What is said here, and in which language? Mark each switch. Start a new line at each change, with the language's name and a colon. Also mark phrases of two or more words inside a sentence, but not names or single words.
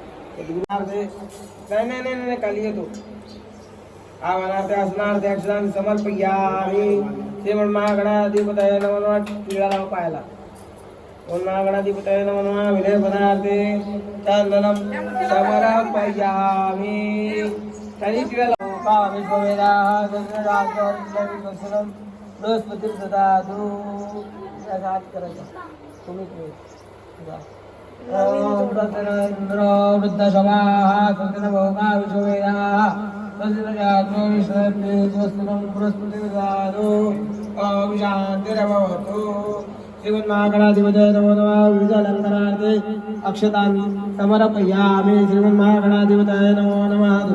Marathi: नाही खाली येतो
Sanskrit: आवानार्थे असणार्थे अक्षरांनी समर्पयामि श्रीमन्महागणाधिपतये नमो नमः.
Marathi: टिळा लाव पायाला.
Sanskrit: ओम महागणाधिपतये नमो नमः. विलेपनार्थे चंदनं समर्पयामि.
Marathi: खाली टिळा लाव.
Sanskrit: विश्ववेदाः बृहस्पतिर्ददातु.
Marathi: त्याचा हात करायचा तुम्ही
Sanskrit: इंद्र वृद्धशवाः सन्तिन भोगा विश्ववेदाः श्रीमन्महागणाधिपतये नमो नमः विविधालंकारार्थे अक्षतान् समर्पयामि श्रीमन्महागणाधिपतये नमो नमः.